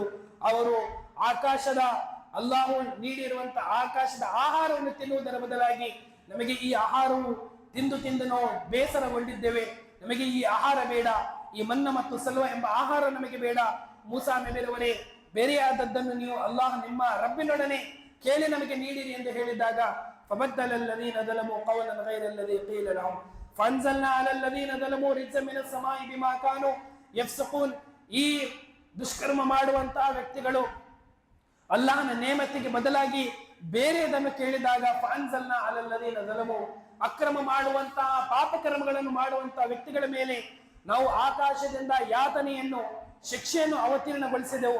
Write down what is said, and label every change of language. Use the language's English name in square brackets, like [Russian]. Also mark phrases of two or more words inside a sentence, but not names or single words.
[Kannada] ಅವರು ಅಲ್ಲಾಹು ನೀಡಿರುವಂತಹ ಆಕಾಶದ ಆಹಾರವನ್ನು ತಿನ್ನುವುದರ ಬದಲಾಗಿ ನಮಗೆ ಈ ಆಹಾರವು ತಿಂದು ನಾವು ಬೇಸರಗೊಂಡಿದ್ದೇವೆ, ನಮಗೆ ಈ ಆಹಾರ ಬೇಡ, ಈ ಮನ್ನ ಮತ್ತು ಸಲ್ವ ಎಂಬ ಆಹಾರ ನಮಗೆ ಬೇಡ, ಮೂಸಾ ನಬಿಯವರೇ ಬೇರೆಯಾದದ್ದನ್ನು ನೀವು ನಿಮ್ಮ ರಬ್ಬಿನೊಡನೆ ಕೇಳಿ ನಮಗೆ ನೀಡಿರಿ ಎಂದು ಹೇಳಿದಾಗ [Arabic] فبدل الذين ظلموا قولا غير الذي قيل لهم فانزلنا على الذين ظلموا رجزا من السماء بما كانوا يفسقون. [Kannada] ಈ ದುಷ್ಕರ್ಮ ಮಾಡುವಂತಹ ವ್ಯಕ್ತಿಗಳು ಅಲ್ಲಾಹನ ನೇಮತಿಗೆ ಬದಲಾಗಿ ಬೇರೆದನ್ನು ಕೇಳಿದಾಗ [Arabic] فأنزلنا على الذين ظلموا, [Kannada] ಅಕ್ರಮ ಮಾಡುವಂತಹ ಪಾಪಕರ್ಮಗಳನ್ನು ಮಾಡುವಂತಹ ವ್ಯಕ್ತಿಗಳ ಮೇಲೆ ನಾವು ಆಕಾಶದಿಂದ ಯಾತನೆಯನ್ನು, ಶಿಕ್ಷೆಯನ್ನು ಅವತೀರ್ಣಗೊಳಿಸಿದೆವು.